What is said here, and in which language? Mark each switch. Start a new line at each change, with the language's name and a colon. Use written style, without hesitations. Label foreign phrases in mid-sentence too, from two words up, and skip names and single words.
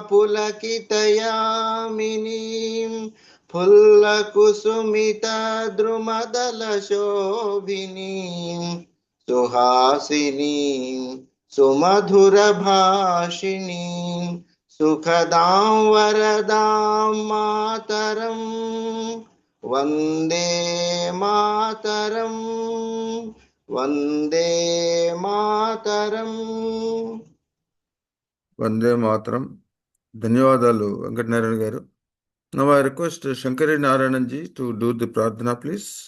Sanskrit: पुलकितयामिनीं फुल्लकुसुमितद्रुमदलशोभिनीं सुहासिनीं सुमधुरभाषिणीं सुखदां वरदां मातरं वन्दे मातरं वन्दे मातरम् वन्दे मातरम्.
Telugu: ధన్యవాదాలు వెంకటనారాయణ గారు.
English: Now I request Shankari Narayananji to do the pradhana, please.